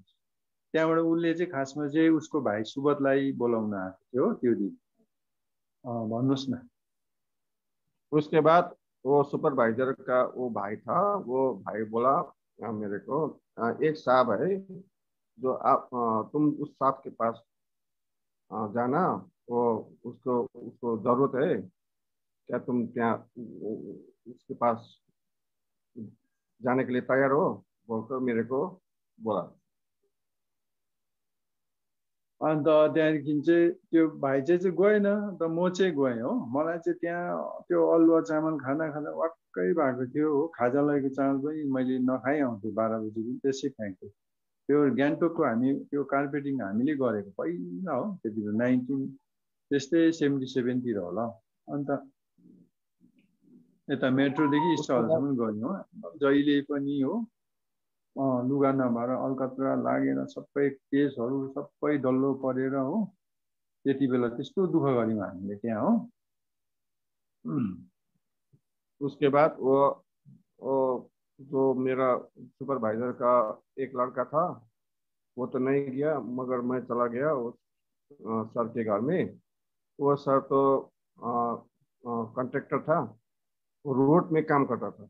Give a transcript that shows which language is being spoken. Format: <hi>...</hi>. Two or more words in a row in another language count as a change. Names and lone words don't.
<ne>त्यहाँबाट उसले चाहिँ खासमा चाहिँ उसको भाइ सुबोधलाई बोलाउन आएको थियो त्यो दिन। भन्नुहोस् न।</ne> <hi>उसके बाद वो सुपरवाइजर का वो भाई था, वो भाई बोला मेरे को एक साहब है जो आप तुम उस साहब के पास जाना, वो उसको जरूरत है, क्या तुम क्या उसके पास जाने के लिए तैयार हो बोलकर मेरे को बोला।</hi> <ne>अन्त त्यहाँदेखि चाहिँ त्यो भाइ चाहिँ गएन अन्त म चाहिँ गएँ हो। मलाई चाहिँ त्यहाँ त्यो अलुवा चामल खाना खाँदा वाक्कै भएको थियो हो। खाजा लगेको चामल पनि मैले नखाइ आउँथेँ 12 बजी पनि त्यसै फ्याँक्थेँ। त्यो गान्तोकको हामी त्यो कार्पेटिङ हामीले गरेको पहिला हो त्यति बेला 19 त्यस्तै 77 होला। अन्त यता मेट्रोदेखि स्टलसम्म गयौँ हो जहिले पनि हो। लुगा नभएर अलकत्रा लागेर सबै केसहरू सबै डल्लो परेर हो त्यति बेला त्यस्तो दुःख गऱ्यौँ हामीले त्यहाँ हो।</ne> <hi>उसके बाद वो जो मेरा सुपरवाइजर का एक लड़का था वो तो नहीं गया, मगर मैं चला गया उस सर के घर में। वो सर तो कॉन्ट्रैक्टर था, वो रोड में काम करता था।</hi>